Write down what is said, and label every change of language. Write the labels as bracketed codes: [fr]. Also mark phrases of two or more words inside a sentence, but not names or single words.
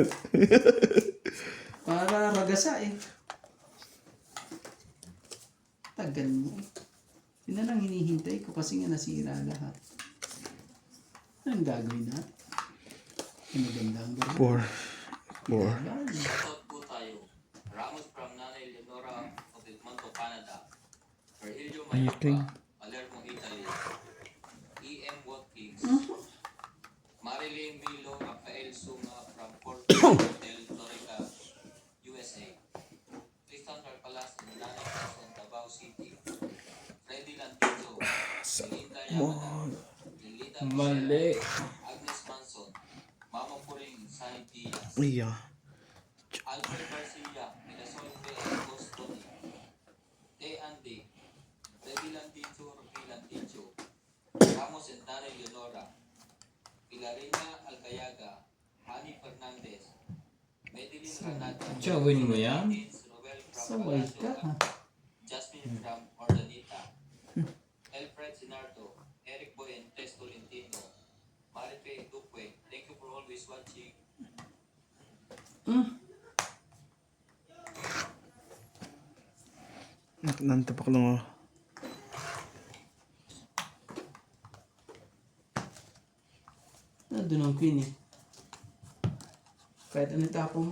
[tl] Para magasa eh. Tagal mo eh. Yun na lang hinihintay ko kasi nga nasira lahat. Anong gagawin natin? Ang magandang gawin. 4. Shoutout po tayo. Ramos from Nanay Leonora of Edmonton, Canada. Virgilio Ayuting. Mayapa, Palermo, Italy. E.M. Watkins. Marilyn Milo Rafael Sunga from Fort Del Torreca, USA. Tristan Carpalas and Nanay Quezon, Davao City. Freddy Lantizo. Linda Yamada. Lilita Mali. Agnes Manson. Mama Puring, Sunny Diaz. Iya. Alfred Garcia, Minasol Bay, Boston. Day Andy, Debbie Landicho, Rocky Landicho. Ramos and Nanay Leonora. Pilarina Alcayaga, Hani Fernandez. Medellin Ranata. Chawin mo yan? Roel So, from wait ka ha. Jasmine from Ordanita. Alfred Sinardo, Eric Boy and Tess Tolentino. [en] Marife Duque, thank you for always watching. [tl] Nantapak lang oh. Doon ang queen eh. Kahit ano tapo mo.